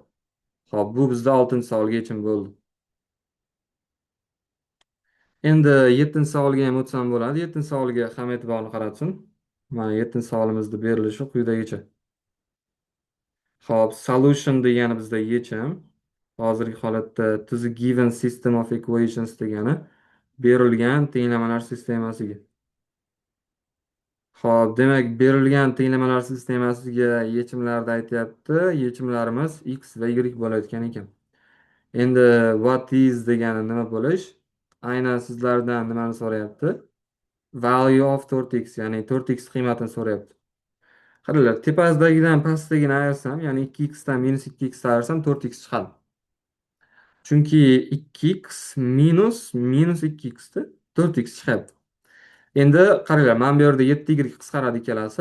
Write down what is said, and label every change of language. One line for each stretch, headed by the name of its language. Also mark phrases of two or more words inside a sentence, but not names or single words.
Uzbek: Xo'p, bu bizda 6-savolga yechim bo'ldi. Endi 7-savolga ham o'tsam bo'ladi. 7-savolga Hamid e'tiborni qaratsin. Mana 7-savolimizni berilishi quyidagicha. Xo'p, solution degani bizda yechim. Hozirgi holatda
English: to the given system of equations
Uzbek: degani berilgan tenglamalar sistemasiga. Xo'p, demak, berilgan tenglamalar sistemasiga yechimlarni aytyapti. Yechimlarimiz x va y bo'layotgan ekan. Endi
English: what is
Uzbek: degani nima bo'lish? Aynan sizlardan nimani so'rayapti?
English: Value of 4x,
Uzbek: ya'ni 4x qiymatini so'rayapti. Qaranglar, tepasidagidan pastdagini ayirsam, ya'ni 2x dan -2x ayirsam 4x chiqadi. Chunki 2x minus 2x da 4x chiqyapti. Endi qaranglar, mana bu yerda 7y qisqaradi ikkalasi.